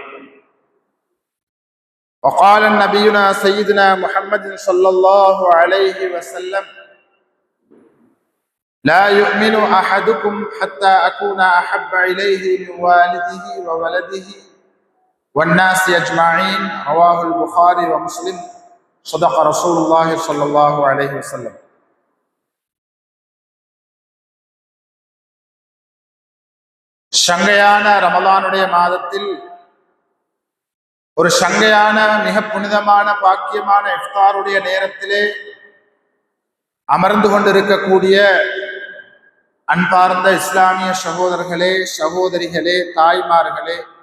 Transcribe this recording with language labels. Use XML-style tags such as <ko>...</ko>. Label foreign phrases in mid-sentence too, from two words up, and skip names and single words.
<ar>وقال نبينا سيدنا محمد صلى الله عليه وسلم: لا يؤمن أحدكم حتى أكون أحب إليه من والده وولده والناس أجمعين. رواه البخاري ومسلم. صدق رسول الله صلى الله عليه وسلم.</ar> <ta>சங்கையான ரமலானுடைய மாதத்தில் ஒரு சங்கையான மிக புனிதமான பாக்கியமான இஃப்தாருடைய நேரத்திலே அமர்ந்து கொண்டிருக்கக்கூடிய அன்பார்ந்த இஸ்லாமிய சகோதரர்களே, சகோதரிகளே, தாய்மார்களே,</ta>